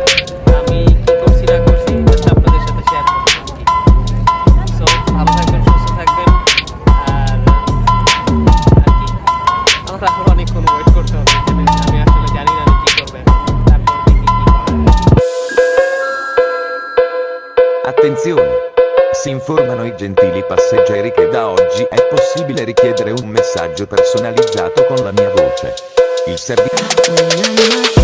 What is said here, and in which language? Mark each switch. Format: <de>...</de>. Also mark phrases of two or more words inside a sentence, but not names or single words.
<bn>আমি কি করছি না করছি জাস্ট আপনাদের সাথে শেয়ার করলাম আর কি। সো ভালো থাকবেন, সুস্থ থাকবেন। আর আর কি আমার আসলে অনেকক্ষণ ওয়েট করতে হবে এখানে, আমি আসলে জানি না আমি কি করবো এখন, তারপর দেখি কি করা যায়।</bn> <it>Attenzione! Si informano i gentili passeggeri che da oggi è possibile richiedere un messaggio personalizzato con la mia voce. Il servizio</it>